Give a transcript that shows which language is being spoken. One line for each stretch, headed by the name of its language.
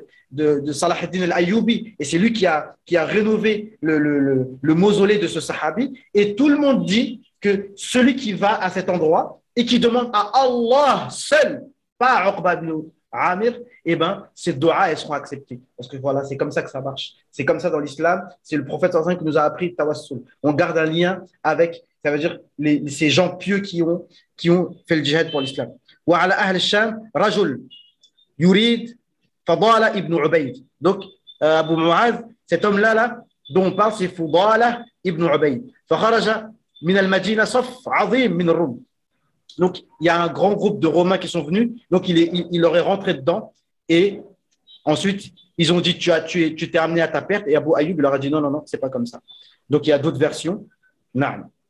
French: de Salah ad-Din al-Ayyubi et c'est lui qui a rénové le mausolée de ce sahabi et tout le monde dit que celui qui va à cet endroit et qui demande à Allah seul, pas à Uqba ibn Amir, eh ben ses doigts elles seront acceptées parce que voilà c'est comme ça que ça marche, c'est comme ça dans l'islam, c'est le prophète sallallahu alayhi wa sallam qui nous a appris tawassul, on garde un lien avec, ça veut dire ces gens pieux qui ont fait le djihad pour l'islam.
Arabic: وعلى أهل الشام رجل يريد فضالة ابن عبيد.
French: Donc, Abu Mu'adh, cet homme-là, dont on parle, c'est Fudala ibn Ubayd.
Arabic: فخرج من المدينة صف عظيم من الروم.
French: Donc, il y a un grand groupe de Romains qui sont venus. Donc, il leur est rentré dedans. Et ensuite, ils ont dit, tu t'es amené à ta perte. Et Abu Ayyub leur a dit, non, c'est pas comme ça. Donc, il y a d'autres versions. Non.